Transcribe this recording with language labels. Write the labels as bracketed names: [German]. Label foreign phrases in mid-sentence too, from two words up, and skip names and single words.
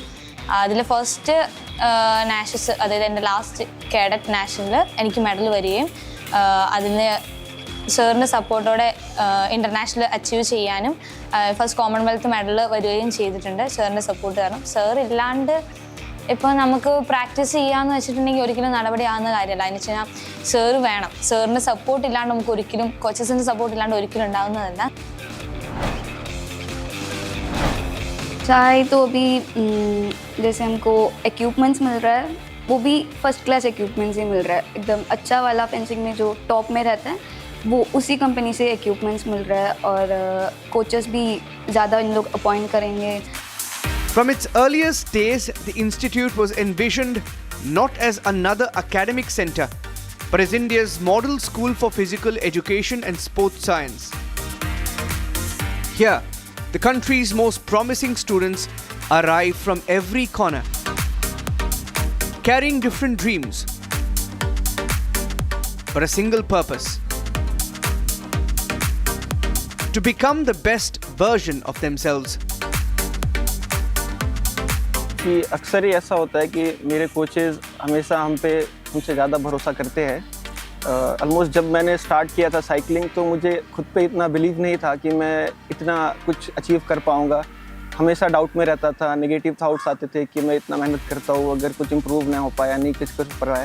[Malayalam] അതിൽ [English] first nats, [Malayalam] അതായത് എൻ്റെ [English] last cadet national [Malayalam] എനിക്ക് മെഡൽ വരികയും അതിന് സാറിൻ്റെ സപ്പോർട്ടോടെ [English] international achieve [Malayalam] ചെയ്യാനും [English] first Commonwealth medal [Malayalam] വരികയും ചെയ്തിട്ടുണ്ട് സാറിൻ്റെ സപ്പോർട്ട് കാരണം. സാർ ഇല്ലാണ്ട് ഇപ്പോൾ നമുക്ക് പ്രാക്ടീസ് ചെയ്യാമെന്ന് വെച്ചിട്ടുണ്ടെങ്കിൽ ഒരിക്കലും നടപടിയാകുന്ന കാര്യമല്ല. അതിന് വെച്ച് കഴിഞ്ഞാൽ സാർ വേണം. സാറിൻ്റെ സപ്പോർട്ട് ഇല്ലാണ്ട് നമുക്ക് ഒരിക്കലും, കോച്ചസിൻ്റെ സപ്പോർട്ട് ഇല്ലാണ്ട് ഒരിക്കലും ഉണ്ടാകുന്നതല്ല. [Hindi] चाहे तो अभी जैसे हमको इक्विपमेंट्स मिल रहा है वो भी [English] first class equipments [Hindi] ही मिल रहा है. एकदम अच्छा वाला फेंसिंग में जो टॉप में रहता है वो उसी कंपनी से इक्विपमेंट्स मिल रहा है और कोचेस भी ज़्यादा इन लोग अपॉइंट करेंगे. [English] From its earliest days, the institute was envisioned not as another academic center, but as India's model school for physical education and sports science. Here, the country's most promising students arrive from every corner, carrying different dreams, but a single purpose: to become the best version of themselves. [Hindi] कि अक्सर ही ऐसा होता है कि मेरे कोचेज़ हमेशा हमसे ज़्यादा भरोसा करते हैं. ऑलमोस्ट जब मैंने स्टार्ट किया था साइकिलिंग तो मुझे खुद पे इतना बिलीव नहीं था कि मैं इतना कुछ अचीव कर पाऊँगा. हमेशा डाउट में रहता था, [English] negative thoughts [Hindi] आते थे कि मैं इतना मेहनत करता हूँ, अगर कुछ इम्प्रूव ना हो पाया, नहीं कुछ कर पाया.